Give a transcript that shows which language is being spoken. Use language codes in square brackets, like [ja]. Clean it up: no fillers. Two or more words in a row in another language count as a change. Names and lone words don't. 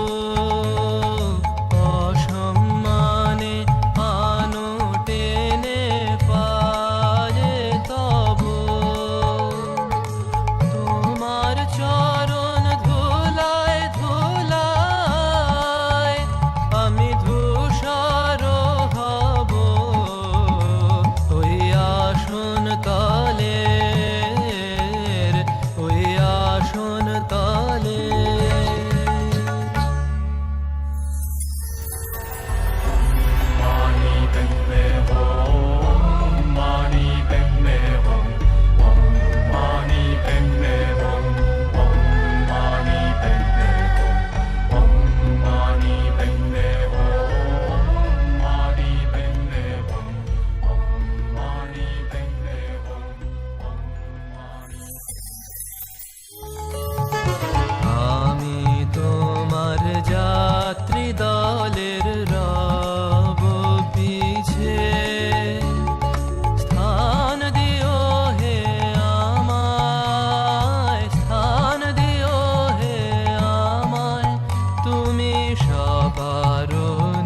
[bn] অসম্মানে আনো টেনে পায়ে তব, তোমার চরণ ধুলায় ধুলায় আমি ধূসর হব। ওই আসন তলের, ওই আসন তলের। [sa] Mani padme hum, mani padme hum, om mani padme hum, om mani padme hum, om mani padme hum, mani padme hum, om mani padme hum, om mani। [bn] আমি তোমার যাত্রী দলের রব পিছে, স্থান দিও হে আমায়, স্থান দিও হে আমায় তুমি সবার